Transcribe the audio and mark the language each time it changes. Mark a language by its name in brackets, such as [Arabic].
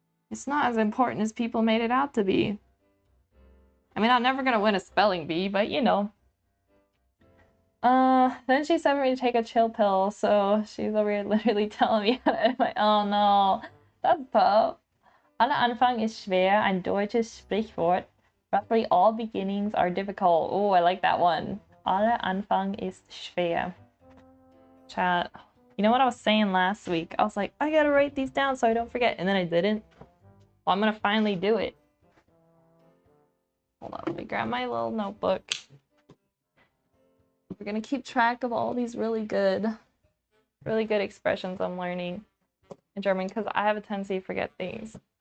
[English] It's not as important as people made it out to be. I mean, I'm never gonna win a spelling bee, but you know. Then she sent me to take a chill pill, so she's over here literally telling me how to edit my— oh no, that's tough. [German] Aller Anfang ist schwer, ein deutsches Sprichwort. [English] Roughly all beginnings are difficult. Oh, I like that one. [German] Aller Anfang ist schwer. [English] Chat. You know what I was saying last week? I was like, I gotta write these down so I don't forget, and then I didn't. Well, I'm gonna finally do it. Hold on, let me grab my little notebook. We're gonna keep track of all these really good expressions I'm learning in German because I have a tendency to forget things.